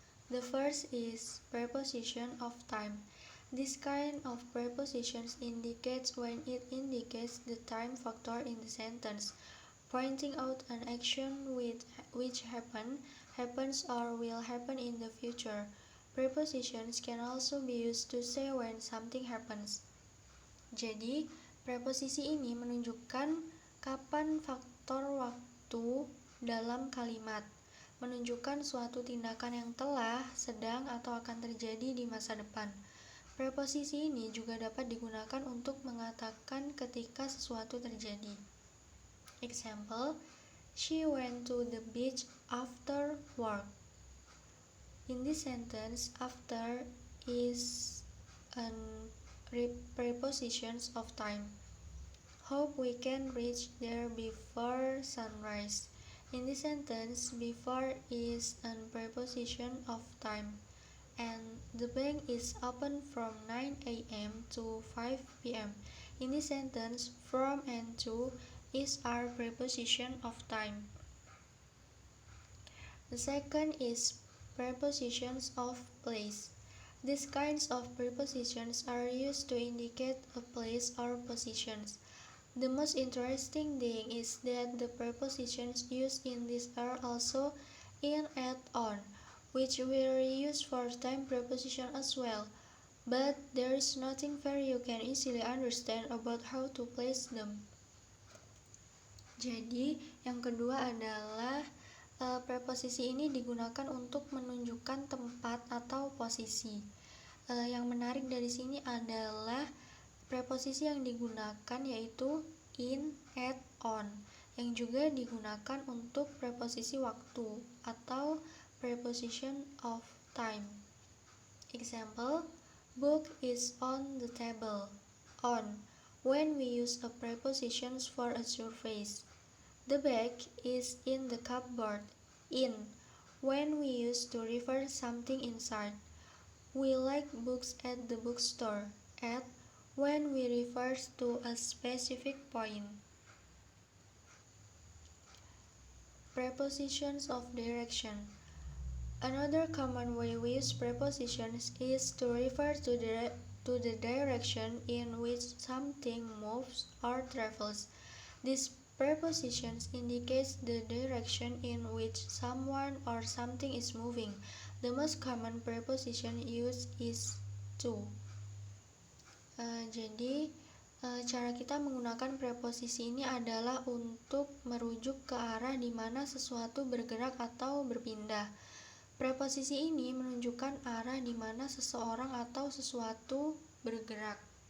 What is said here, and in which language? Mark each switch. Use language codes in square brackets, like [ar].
[en] The first is preposition of time. This kind of prepositions indicates when it indicates the time factor in the sentence, pointing out an action which happens or will happen in the future. Prepositions can also be used to say when something happens. [id] Jadi, preposisi ini menunjukkan kapan faktor waktu dalam kalimat, menunjukkan suatu tindakan yang telah, sedang, atau akan terjadi di masa depan. Preposisi ini juga dapat digunakan untuk mengatakan ketika sesuatu terjadi. [en] Example, she went to the beach after work. In this sentence, after is an preposition of time. Hope we can reach there before sunrise. In this sentence, before is a preposition of time. And the bank is open from 9 a.m. to 5 p.m. In this sentence, from and to is our preposition of time. The second is prepositions of place. These kinds of prepositions are used to indicate a place or positions. The most interesting thing is that the prepositions used in this are also in, at, on, which will use for time preposition as well. But there is nothing very you can easily understand about how to place them. [id] Jadi, yang kedua adalah preposisi ini digunakan untuk menunjukkan tempat atau posisi. Yang menarik dari sini adalah preposisi yang digunakan yaitu in, at, on, yang juga digunakan untuk preposisi waktu atau [en] preposition of time. Example, book is on the table. On, when we use a prepositions for a surface. The bag is in the cupboard. In, when we use to refer something inside. We like books at the bookstore. At, when we refer to a specific point. Prepositions of direction. Another common way we use prepositions is to refer to the direction in which something moves or travels. These prepositions indicates the direction in which someone or something is moving. The most common preposition used is to. [id] Jadi, cara kita menggunakan preposisi ini adalah untuk merujuk ke arah di mana sesuatu bergerak atau berpindah. Preposisi ini menunjukkan arah di mana seseorang atau sesuatu bergerak.